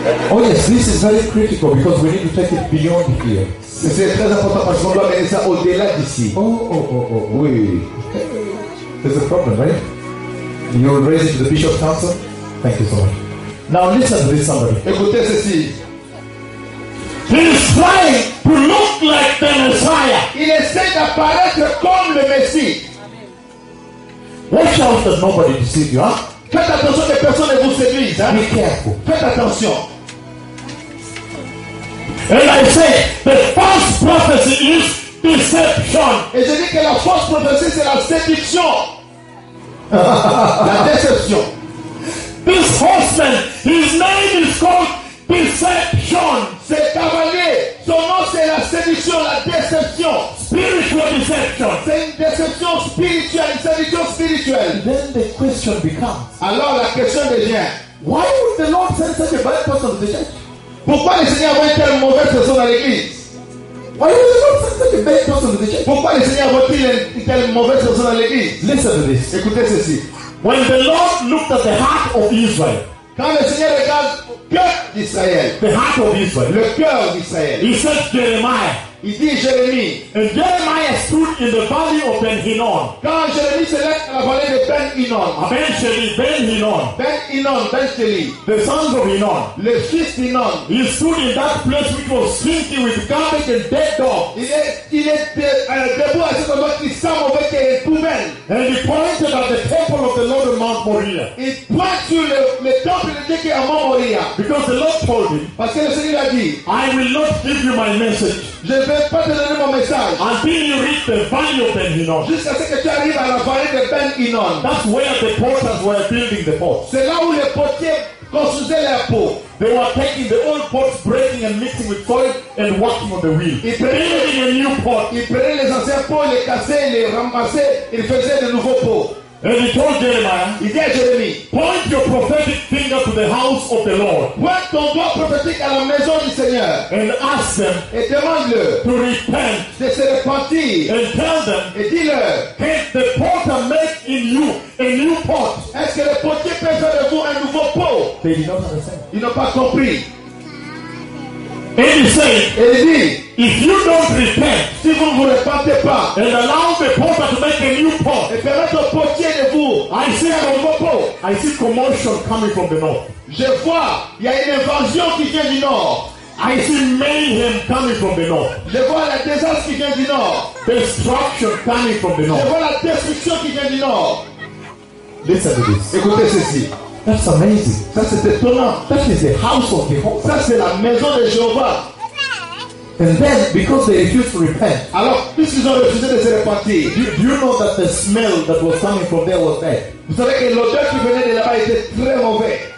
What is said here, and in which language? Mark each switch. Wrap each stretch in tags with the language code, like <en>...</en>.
<en>Oh yes, this is very critical because we need to take it beyond here.</en> <fr>C'est très important parce qu'on doit mener ça au-delà d'ici.</fr> <en>Oh, oui. There's a problem, right? You're raising to the bishop council? Thank you so much. Now listen to this somebody.</en> <fr>Écoutez ceci.</fr> <en>He is trying to look like the Messiah.</en> <fr>Il essaie d'apparaître comme le Messie.</fr> <en>Watch out that nobody deceives you, huh?</en> <fr>Faites attention que personne ne vous séduise, hein?</fr> <en>Be careful.</en> <fr>Faites attention.</fr> <en>And I say, the false prophecy is deception.</en> <fr>Et je dis que la fausse prophétie, c'est la séduction. La déception.</fr> <en>This horseman, his name is called deception.</en> <fr>Cet cavalier, son nom, c'est la séduction, la déception.</fr> <en>Spiritual deception.</en> <fr>C'est une déception spirituelle, une séduction spirituelle.</fr> <en>And then the question becomes.</en> <fr>Alors la question devient.</fr> <en>Why would the Lord send such a bad person to the church?</en> <fr>Pourquoi le Seigneur avait tel mauvais personne à l'église?</fr> <en>Why is it not such a bad person to the church?</en> <fr>Pourquoi le Seigneur avait-il tel mauvais personne à l'église?</fr> <en>Listen to this.</en> <fr>Écoutez ceci.</fr> <en>When the Lord looked at the heart of Israel,</en> <fr>quand le Seigneur regarde le cœur d'Israël,</fr> <en>the heart of Israel,</en> <fr>le cœur d'Israël,</fr> <en>he said Jeremiah.</en> <fr>Il dit Jérémie.</fr> <en>And Jeremiah stood in the valley of Ben Hinnom.</en> <fr>Quand Jérémie se lève dans la vallée de Ben Hinnom.</fr> <he>Ben Sheli, Ben Hinnom. Ben Hinnom, Ben Sheli.</he> <en>The sons of Hinnom.</en> <fr>Les fils d'Hinnom.</fr> <en>He stood in that place which was stinky with garbage and dead dog.</en> <fr>Il est debout à cet endroit qui sent mauvais, qui est poubelle.</fr> <en>And he pointed at the temple of the Lord of Mount Moriah.</en> <fr>Il pointe sur le temple de Dieu qui est à Mount Moriah.</fr> <en>Because the Lord told him.</en> <fr>Parce que le Seigneur a dit.</fr> <en>I will not give you my message.</en> <fr>Je ne vais pas te donner mon message.</fr> <en>Until you reach the valley of Ben Hinnom.</en> <fr>Jusqu'à ce que tu arrives à la vallée de Ben Hinnom.</fr> <en>That's where the potters were building the pots.</en> <fr>C'est là où les potiers construisaient leurs pots.</fr> <en>They were taking the old pots, breaking and mixing with soil and working on the wheel.</en> <fr>Ils prenaient,</fr> <en>building a new pot.</en> <fr>Ils prenaient les anciens pots, les cassaient, les ramassaient, ils faisaient de nouveaux pots.</fr> <en>And he told Jeremiah,</en> <fr>il dit à Jérémie,</fr> <en>point your prophetic finger to the house of the Lord.</en> <fr>Pointe ton doigt prophétique à la maison du Seigneur.</fr> <en>And ask them,</en> <fr>et demande-le,</fr> <en>to repent,</en> <fr>de se repentir.</fr> <en>And tell them,</en> <fr>et dis-le,</fr> <en>can the potter make in you a new pot?</en> <fr>Est-ce que le potier peut faire de vous un nouveau pot?</fr> <en>They did not understand.</en> <fr>Ils n'ont pas compris.</fr> <en>And he said,</en> <fr>et il dit,</fr> <en>If you don't repent,</en> <fr>si vous ne vous repentez pas,</fr> <en>and allow the Pope to make a new Pope,</en> <fr>et permettre au portier de vous,</fr> <en>I see a new Pope. I see commotion coming from the north.</en> <fr>Je vois, il y a une invasion qui vient du nord.</fr> <en>I see mayhem coming from the north.</en> <fr>Je vois la désastre qui vient du nord.</fr> <en>Destruction coming from the north.</en> <fr>Je vois la destruction qui vient du nord.</fr> <en>Listen to this.</en> <fr>Écoutez ceci.</fr> <en>That's amazing.</en> <fr>Ça c'est étonnant.</fr> <en>That is the house of Jehovah.</en> <fr>Ça c'est la maison de Jéhovah.</fr> <en>And then, because they refused to repent,</en> <fr>alors, puisqu'ils ont refusé de se repentir,</fr> <en>do you know that the smell that was coming from there was bad?</en> <fr>Vous savez que l'odeur qui venait de là-bas était très mauvais.</fr>